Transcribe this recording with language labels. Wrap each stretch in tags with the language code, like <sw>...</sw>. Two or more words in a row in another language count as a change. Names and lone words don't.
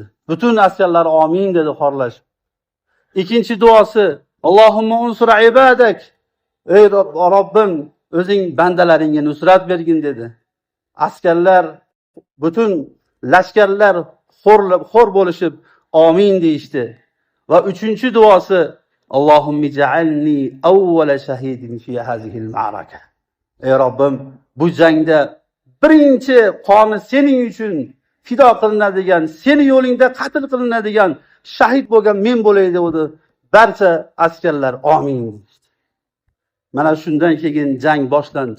<uz>Butun askarlar amin dedi xorlashib. Ikkinchi duosi</uz> <ar>اللهم انصر عبادك.</ar> <uz>Ey Robbim, o'zing bandalaringga nusrat bergin dedi. Askarlar, butun lashkarlar xor bo'lishib amin deyishdi. Va uchinchi duosi</uz> <ar>اللهم اجعلني أول شهيد في هذه المعركة.</ar> <uz>Ey Robbim, bu jangda birinchi qoni sening uchun fido qilinadigan, seni yo'lingda qatl qilinadigan shahid bo'lgan men bo'lay dedi. Barcha askarlar amin dedi. Mana shundan keyin jang boshlandi.</uz>